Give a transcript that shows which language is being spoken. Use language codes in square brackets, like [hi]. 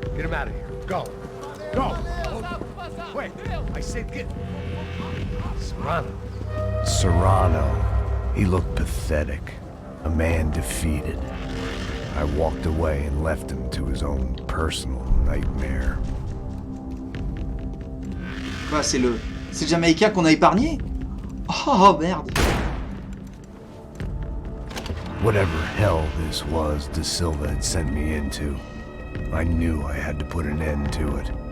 [en] Get him out of here. Go. Go. Wait. I said get... Serrano. Serrano. He looked pathetic. A man defeated. I walked away and left him to his own personal nightmare. [fr] Quoi, c'est le Jamaïcain qu'on a épargné? Oh merde. [en] Whatever hell this was De Silva had sent me into, I knew I had to put an end to it.